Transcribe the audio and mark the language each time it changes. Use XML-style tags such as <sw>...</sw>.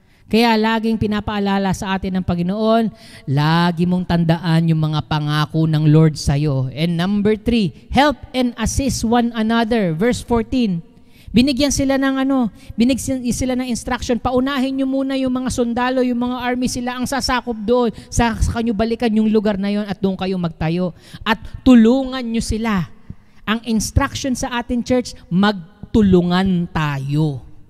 <tl>Kaya laging pinapaalala sa atin ng Panginoon, lagi mong tandaan yung mga pangako ng Lord sa'yo.</tl> <en>And number 3, help and assist one another.</en> <tl>Verse 14, binigyan sila ng instruction, paunahin nyo muna yung mga sundalo, yung mga army, sila ang sasakop doon. Sa kanyo balikan yung lugar na yon at doon kayo magtayo. At tulungan nyo sila. Ang instruction sa atin, church, magtulungan tayo.</tl>